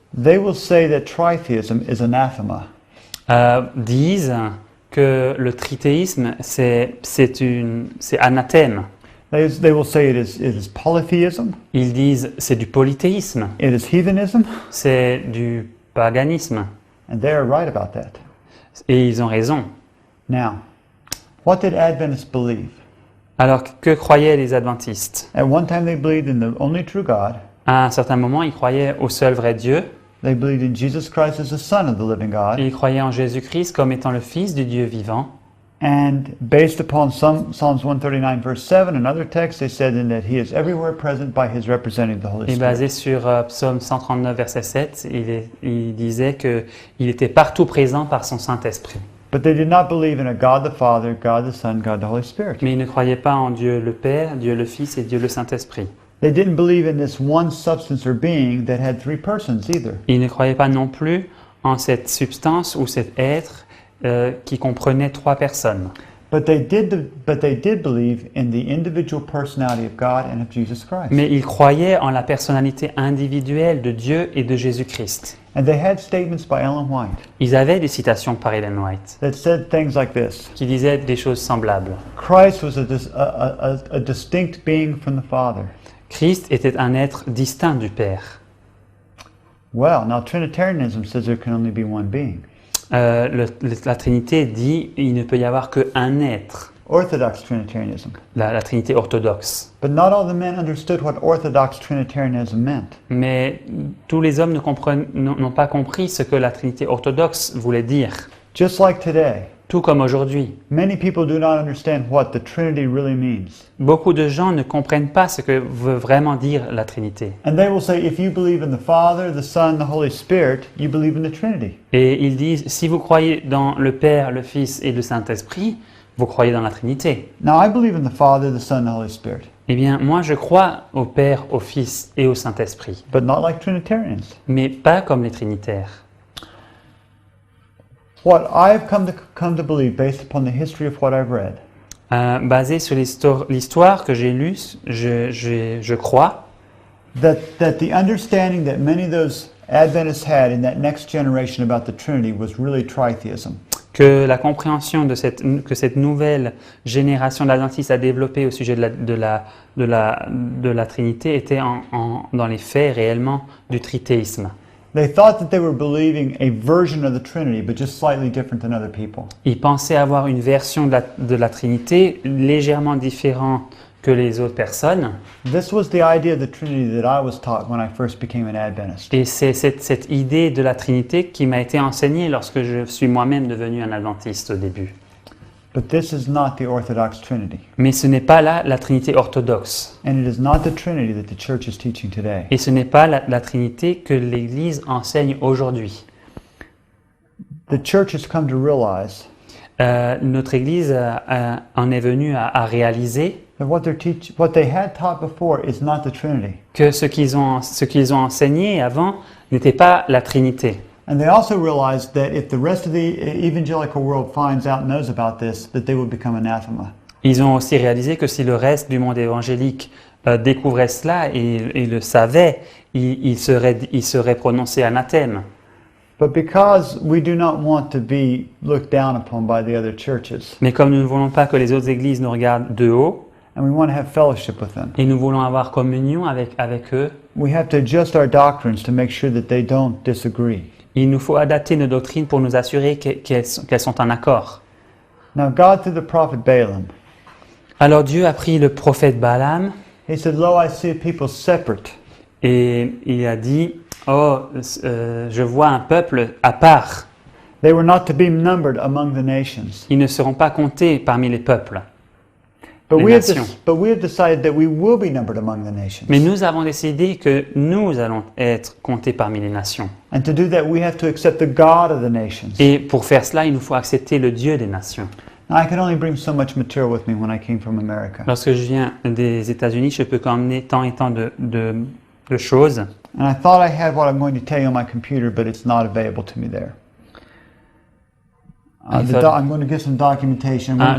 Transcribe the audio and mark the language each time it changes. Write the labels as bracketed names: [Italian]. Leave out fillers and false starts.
[English] they will say that tritheism is anathema. [French] disent que le trithéisme c'est anathème. [English] They will say it is polytheism, [French] Ils disent c'est du polythéisme, [English] it is heathenism, [French] c'est du paganisme. [English] and they are right about that. [French] Et ils ont raison. [English] Now, what did Adventists believe? [French] Alors que croyaient les adventistes? [English] At one time they believed in the only true God. [French] À un certain moment, ils croyaient au seul vrai Dieu. [English] They believed in Jesus Christ as the Son of the living God. [French] Et ils croyaient en Jésus-Christ comme étant le Fils du Dieu vivant. [English] And based upon Psalms 139 verse 7 and other texts, they said in that he is everywhere present by his representative, the Holy [French] Et [English] Spirit. [French] basé sur Psaume 139, verset 7, il disait qu'il était partout présent par son Saint-Esprit. [English] But they did not believe in a God the Father, God the Son, God the Holy Spirit. [French] Mais ils ne croyaient pas en Dieu le Père, Dieu le Fils et Dieu le Saint-Esprit. [English] They didn't believe in this one substance or being that had three persons either. [French] Ils ne croyaient pas non plus en cette substance ou cet être qui comprenait trois personnes. [English] But they did believe in the individual personality of God and of Jesus Christ. [French] Mais ils croyaient en la personnalité individuelle de Dieu et de Jésus-Christ. [English] And they had statements by Ellen White [French] Ils avaient des citations par Ellen White [English] that said things like this. [French] qui disaient des choses semblables. [English] Christ was a distinct being from the Father. [French] Christ était un être distinct du Père. [English] Well, now Trinitarianism says there can only be one being. [French] La Trinité dit il ne peut y avoir qu'un être. [English] Orthodox Trinitarianism. [French] La Trinité orthodoxe. [English] But not all the men understood what Orthodox Trinitarianism meant. [French] Mais tous les hommes n'ont pas compris ce que la Trinité orthodoxe voulait dire. [English] Just like today, [French] tout comme aujourd'hui. [English] Many people do not understand what the Trinity really means. [French] Beaucoup de gens ne comprennent pas ce que veut vraiment dire la Trinité. [English] And they will say, if you believe in the Father, the Son, the Holy Spirit, you believe in the Trinity. [French] Et ils disent, si vous croyez dans le Père, le Fils et le Saint-Esprit, vous croyez dans la Trinité. [English] Now, I believe in the Father, the Son, the Holy Spirit, [French] Eh bien, moi, je crois au Père, au Fils et au Saint-Esprit, [English] but not like Trinitarians. [French] mais pas comme les Trinitaires. [English] What I've come to believe, based upon the history of what I've read, [French] Basé sur l'histoire que j'ai lue, je crois [English] that the understanding that many of those Adventists had in that next generation about the Trinity was really tritheism. [French] que la compréhension que cette nouvelle génération d'adventistes a développée au sujet de la Trinité était dans les faits réellement du trithéisme. [English] They thought that they were believing a version of the Trinity, but just slightly different than other people. [French] Ils pensaient avoir une version de la Trinité légèrement différente que les autres personnes. [English] This was the idea of the Trinity that I was taught when I first became an Adventist. [French] Et c'est cette idée de la Trinité qui m'a été enseignée lorsque je suis moi-même devenu un adventiste au début. [English] But this is not the Orthodox Trinity. [French] Mais ce n'est pas la Trinité orthodoxe. [English] And it is not the Trinity that the church is teaching today. [French] Et ce n'est pas la Trinité que l'Église enseigne aujourd'hui. [English] The church has come to realize [French] Notre Église en est venue à réaliser [English] that what they had taught before is not the Trinity. [French] que ce qu'ils ont enseigné avant n'était pas la Trinité. [English] And they also realized that if the rest of the evangelical world finds out and knows about this, that they will become anathema. [French] Ils ont aussi réalisé que si le reste du monde évangélique découvrait cela et le savait, il serait prononcé anathème. [English] But because we do not want to be looked down upon by the other churches, [French] Mais comme nous ne voulons pas que les autres églises nous regardent de haut, [English] and we want to have fellowship with them, [French] et nous voulons avoir communion avec eux, [English] we have to adjust our doctrines to make sure that they don't disagree. [French] il nous faut adapter nos doctrines pour nous assurer qu'elles sont en accord. [English] Now God, through the prophet Balaam, [French] Alors Dieu a pris le prophète Balaam [English] he said, Lo, I see a people separate. [French] et il a dit, je vois un peuple à part. [English] They were not to be numbered among the nations. [French] Ils ne seront pas comptés parmi les peuples. [English] But [French] Les [English] we have [French] nations. [English] but we have decided that we will be numbered among the nations. [French] Mais nous avons décidé que nous allons être comptés parmi les nations. [English] And to do that, we have to accept the God of the nations. [French] Et pour faire cela, il nous faut accepter le Dieu des nations. [English] Now, I could only bring so much material with me when I came from America. [French] Lorsque je viens des États-Unis, je peux qu'emmener tant et tant de choses. [English] And I thought I had what I'm going to tell you on my computer, but it's not available to me there. I thought- I'm going to give some documentation. I'm going to